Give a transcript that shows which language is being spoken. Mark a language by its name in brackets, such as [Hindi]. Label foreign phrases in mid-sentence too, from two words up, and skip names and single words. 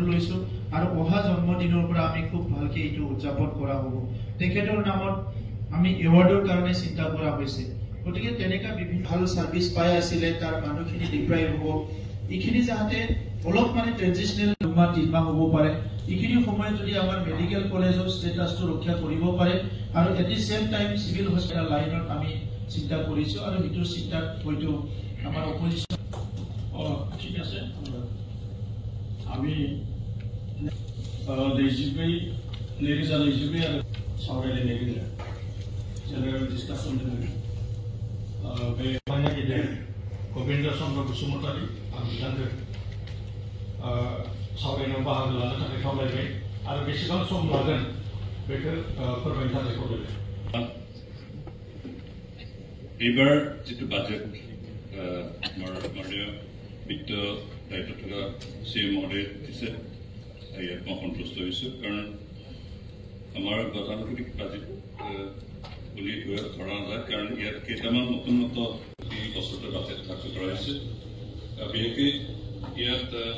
[Assamese] লৈছো আৰু অহা জন্মদিনৰ পৰা আমি খুব ভালকৈ এইটো উদযাপন কৰা হ'ব তেখেতৰ নামত আমি এৱাৰ্ডৰ কাৰণে চিন্তা কৰা হৈছে গতিকে তেনেকা বিভিন্ন ভাল সাৰ্ভিস পাই আছিলে তাৰ মানুহখিনি ডিপ্ৰাইভ হ'ব এইখিনি যাতে অলপ মানে ট্ৰেনজিশনেল মাহ 3 মাহ হ'ব পাৰে এইখিনি সময়ত যদি আমাৰ [English] medical college [Assamese] ষ্টেটাছটো ৰক্ষা কৰিব পাৰে আৰু [English] at the same time civil hospital line [Assamese] আমি চিন্তা কৰিছো আৰু এইটো চিন্তা হয়তো আমাৰ অপজিশ্যন ঠিক আছে আমি নৈজিবি নৈজিবি আৰু [Bodo] সাवरायनाय नैजिबि [English] general discussion [Bodo] बे गेदेर गबिन्द चन्द्र बसुमतारी आं बिथांखौ सावरायनायाव बाहागो लानो थाखाय खावलायबाय आरो बेसेबां सम लागोन बेखौ फोरमायनो थाखाय खावलायबाय [Assamese] এইবাৰ যিটো বাজেট মাননীয় বিত্ত দায়িত্ব থকা চিএম মহোদয়ে দিছে ইয়াত মই সন্তুষ্ট হৈছোঁ কাৰণ আমাৰ গতানুগতিক বাজেট বুলি ধৰা নাযায় কাৰণ ইয়াত কেইটামান নতুন এই বছৰতে বাজেট ধাৰ্য কৰা হৈছে বিশেষকৈ ইয়াত